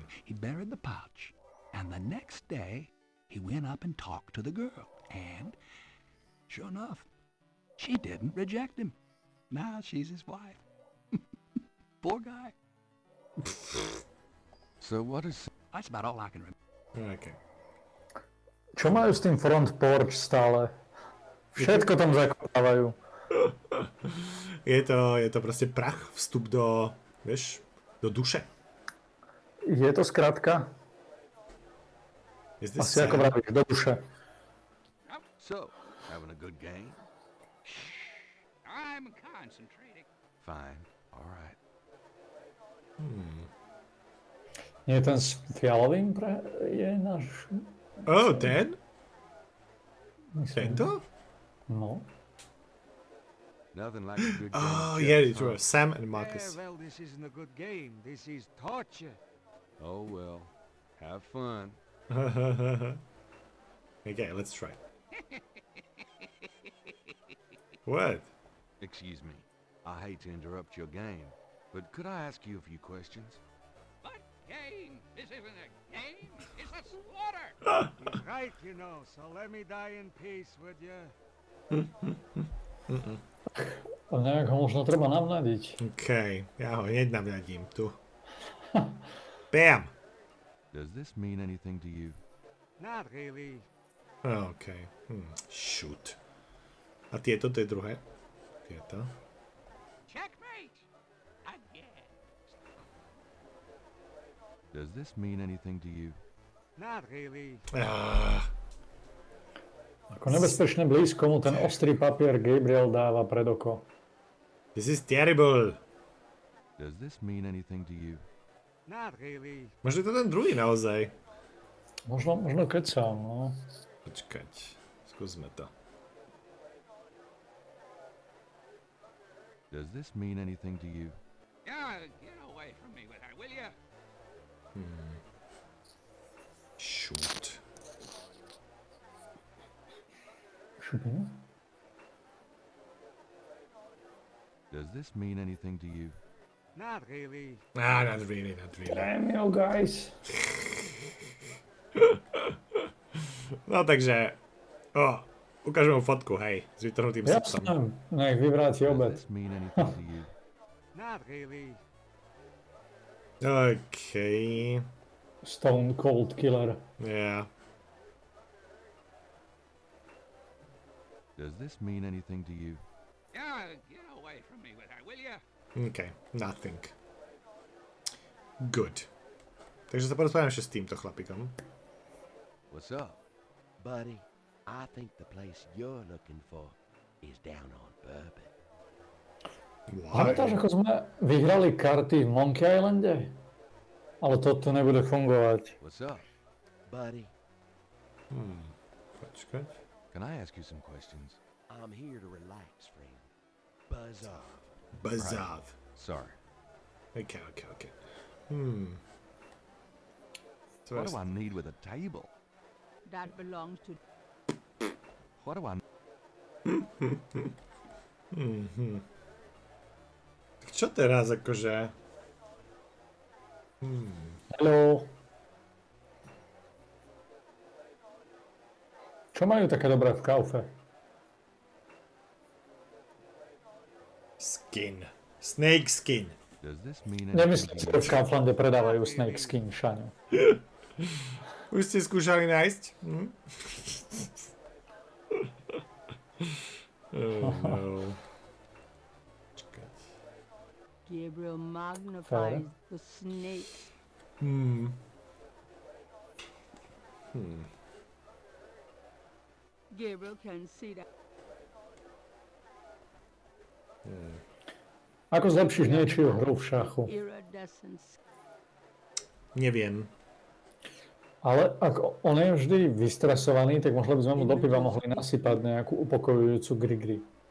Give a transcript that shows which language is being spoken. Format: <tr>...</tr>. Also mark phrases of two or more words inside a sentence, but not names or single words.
<en>he buried the pouch, and the next day, he went up and talked to the girl. And, sure enough, she didn't reject him. Now she's his wife. Poor guy. So what is... That's about all I can remember. Okay.</en> <sk>Čo majú s tým</sk> <en>front porch</en> <sk>stále? Všetko tam zakopávajú. Je to proste prach, vstup do, vieš, do duše. Je to skratka?</sk> <en>Is this</en> <sk>Asi ako</sk> <en>Sam?</en> <sk>vravíš, do duše.</sk> <en>So, having a good game? I'm concentrating. Fine. All right.</en> <sk>Nie je ten s fialovým je náš... Oh, ten? Myslím. Tento? No.</sk> <en>Nothing like a good game. Oh, of yeah, chess, it was Sam and Marcus. Well, this isn't a good game. This is torture. Oh well. Have fun. Okay, let's try. What? Excuse me. I hate to interrupt your game, but could I ask you a few questions? What game? This isn't a game. It's a slaughter. He's right, you know, so let me die in peace, would you?</en> <sk>A nejak ho možno treba navnadiť. Okay, ja ho hneď navľadím tu.</sk> <en>Bam! Does this mean anything to you? Not really. Okay. Shoot.</en> <sk>A tieto, to je druhé. Tieto.</sk> <en>Checkmate. Again. Does this mean anything to you? Not really.</en> <sk>Ako nebezpečne blízko mu ten ostrý papier Gabriel dáva pred oko.</sk> <en>This is terrible. Does this mean anything to you? Not really.</en> <sk>Možno je to ten druhý naozaj. Možno kecám, no. Počkať, skúsme to.</sk> <en>Does this mean anything to you? Yeah, get away from me with her, will you? Shoot.</en> <sk>Šupinu?</sk> <en>Does this mean anything to you? Not really. Not really. Damn you guys.</en> <sk>No takže... ukážem mu fotku, hej, s vytrhnutým srdcom. Jasné, nech vyvráti</sk> <en>Does</en> <sk>obed.</sk> <en>this mean anything to you? Not really. Okay. Stone Cold Killer. Yeah. Does this mean anything to you? Yeah, get away from me with her, will you? Okay, nothing. Good.</en> <sk>Takže sa porozprávame ešte s týmto chlapikom.</sk> <en>What's up? Buddy, I think the place you're looking for is down on Bourbon.</en> <sk>Pamätáš, ako sme vyhrali karty v Monkey Islande? Ale toto nebude fungovať.</sk> <en>What's up, buddy?</en> <sk>Počkať.</sk> <en>Can I ask you some questions? I'm here to relax, friend. Buzz off. Buzz Right. off. Sorry. Okay. What do I need with a table? That belongs to... What do I...</en> <sk>Tak čo teraz, akože...</sk> <en>Hello.</en> <sk>Čo majú také dobré v kaufe?</sk> <en>Skin. Snake skin. Does this mean anything</en> <sk>Nemyslím</sk> <en>to</en> <sk>si,</sk> <en>you?</en> <sk>že v Kauflande predávajú</sk> <en>snake skin,</en> <sk>Šaňo. Už ste skúšali nájsť? Oh no. Počkať.</sk> <en>Gabriel magnifies the snakes. Gabriel can see that.</en> <sk>Ako zlepšíš niečiu hru v šachu?</sk> <en>Iridescent</en> <sk>Neviem. Ale ak on je vždy vystresovaný, tak možno by sme mu do piva mohli nasypať nejakú upokojujúcu grigri.</sk>